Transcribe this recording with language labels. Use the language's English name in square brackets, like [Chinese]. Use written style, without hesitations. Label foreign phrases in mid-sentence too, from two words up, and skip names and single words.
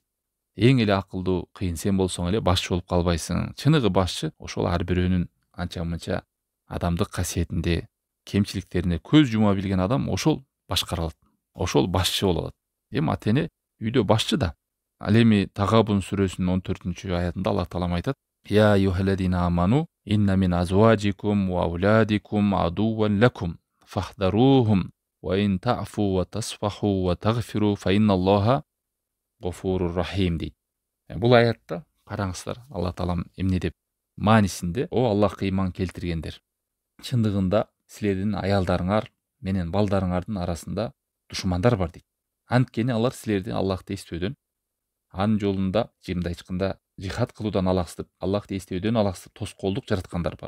[Kyrgyz] Эң эле акылдуу кыйын сен болсоң эле башчы болуп калбайсың. Чыныгы башчы ошол ар бирөөнүн анча-мынча адамдык касиетинде, кемчиликтерине көз жума билген адам ошол башкара алат. Ошол башчы боло алат. Ата эне үйдө башчы да. Ал эми Тагабун сүрөсүнүн 14-аятында Алла Таала айтат: [Arabic] "يا أيها الذين آمنوا إن من أزواجكم وأولادكم عدوا لكم فاحذروهم وإن تعفوا وتصفحوا وتغفروا فإن الله غفور رحيم" дейт. [Kyrgyz] Бул аятта караңыздар, Алла Таалам эмне деп маанисинде: "О Аллахка ыйман келтиргендер, чындыгында силердин аялдарыңар менен балдарыңардын арасында душмандар бар" дейт. Анткени алар силерди Аллахты эстөөдөн, анын жолунда мындай айтканда жихад кылуудан алаксытып, Аллахты эстөөдөн алаксытып тоскоолдук жараткандар бар.